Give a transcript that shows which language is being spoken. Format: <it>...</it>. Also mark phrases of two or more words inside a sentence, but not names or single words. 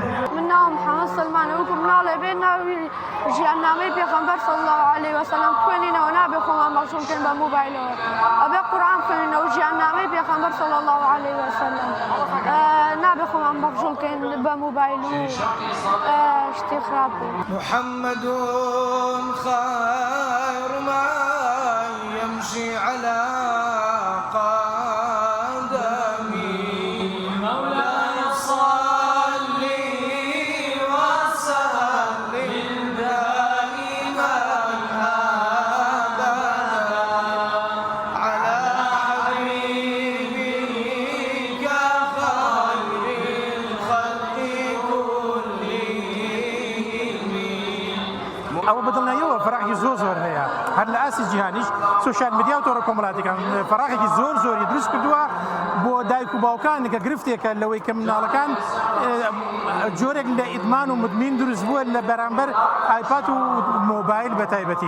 <ckb>من ناوم محەممەد سلمانە، وەکو مناڵێ بێ ناوی ژیاننامەی پێغەمبەر</ckb> <ar>صلی الله عليه وسلم</ar> <ckb>خوێنینەوە، نابێ خۆمان بەخشۆ بکەین بە موبایلەوە، ئەبێ قورئان خوێنینەوە ژیاننامەی پێغەمبەر</ckb> <ar>صلی الله عليه وسلم،</ar> <ckb>نابێ خۆمان بەخشۆ بکەین بە موبایل و شتی خراپ.</ckb> <ar>محمد خير ما يمشي على قدمي. مولاي صل وسلم دائما أبدا على حبيبك خير الخلق كلهم.</ar> <ckb>ئەوە بەدڵنیەوە فەراحی زۆر هەیە، هەر لە ئاسی جیهانیش</ckb> <en>social media</en> <ckb>و تۆڕە کۆمەڵاتیەکان فەراحێکی زۆری دروست کردووە بۆ دایک و باوکان کە گرفتێکە لەوەی کە مناڵەکان جۆرێک لە ئیدمان و مدمین دروست بووە لە بەرامبەر ئایپاد و مۆبایل بە تایبەتی.</ckb>